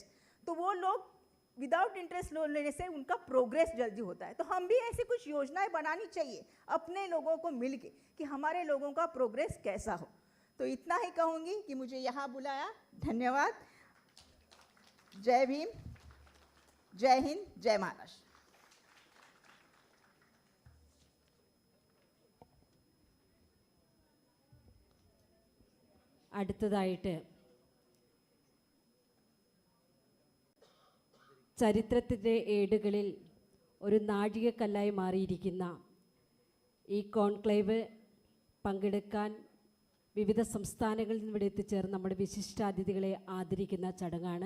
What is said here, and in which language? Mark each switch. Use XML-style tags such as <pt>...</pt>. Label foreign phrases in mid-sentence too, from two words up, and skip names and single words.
<hi>तो वो लोग</hi> <en>without interest loan</en> <hi>लेने से उनका प्रोग्रेस जल्दी होता है। तो हम भी ऐसी कुछ योजनाएं बनानी चाहिए अपने लोगों को मिलके कि हमारे लोगों का प्रोग्रेस कैसा हो। तो इतना ही कहूँगी कि मुझे यहाँ बुलाया, धन्यवाद। जय भीम, जय हिंद, जय महाराष्ट्र।</hi> <ml>അടുത്തതായിട്ട് ചരിത്രത്തിൻ്റെ ഏടുകളിൽ ഒരു നാഴികക്കല്ലായി മാറിയിരിക്കുന്ന ഈ കോൺക്ലേവ് പങ്കെടുക്കാൻ വിവിധ സംസ്ഥാനങ്ങളിൽ നിന്ന് ഇവിടെ എത്തിച്ചേർന്ന് നമ്മുടെ വിശിഷ്ടാതിഥികളെ ആദരിക്കുന്ന ചടങ്ങാണ്.</ml>